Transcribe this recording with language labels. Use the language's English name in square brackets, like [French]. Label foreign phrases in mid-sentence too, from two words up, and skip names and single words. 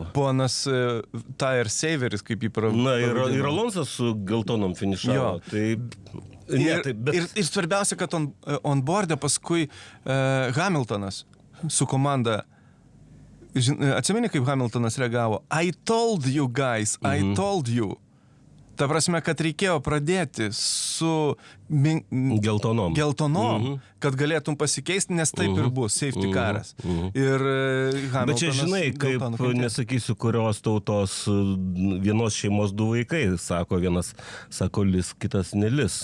[Lithuanian] Ponas Tire Saveris, kaip jį Na, ir Alonsas su geltonom finišavo. Ir svarbiausia, kad [English] on board'e [Lithuanian] paskui Hamiltonas su komanda. Atsimeni, kaip Hamiltonas reagavo? [English] I told you guys, I told you. [Lithuanian] Ta prasme, kad reikėjo pradėti su geltonom, kad galėtum pasikeisti, nes taip ir bus, [English] safety caras. [Lithuanian] Ir Hamiltonas... Bet čia žinai, kaip nesakysiu, kurios tautos vienos šeimos du vaikai, sako vienas, sako lis, kitas nelis.